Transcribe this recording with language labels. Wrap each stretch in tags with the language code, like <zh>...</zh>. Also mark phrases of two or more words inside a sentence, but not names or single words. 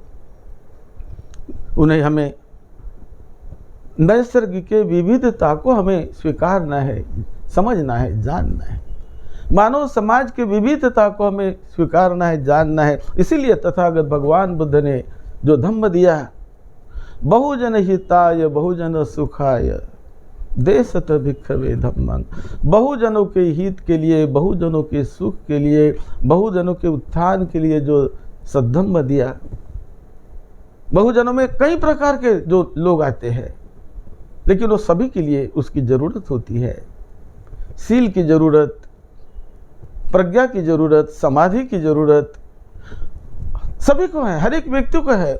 <hi>उन्हें हमें नैसर्गिक विविधता को हमें स्वीकारना है, समझना है, जानना है। मानव समाज की विविधता को हमें स्वीकारना है, जानना है। इसीलिए तथागत भगवान बुद्ध ने जो धम्म दिया,</hi> <pi>बहुजन हिताय बहुजन सुखाय देशत भिक्षवे धम्मं,</pi> <hi>बहुजनों के हित के लिए, बहुजनों के सुख के लिए, बहुजनों के उत्थान के लिए जो सद्धम्म दिया। बहुजनों में कई प्रकार के जो लोग आते हैं, लेकिन वो सभी के लिए उसकी ज़रूरत होती है। सील की ज़रूरत, प्रज्ञा की ज़रूरत, समाधि की ज़रूरत सभी को है, हर एक व्यक्ति को है।</hi>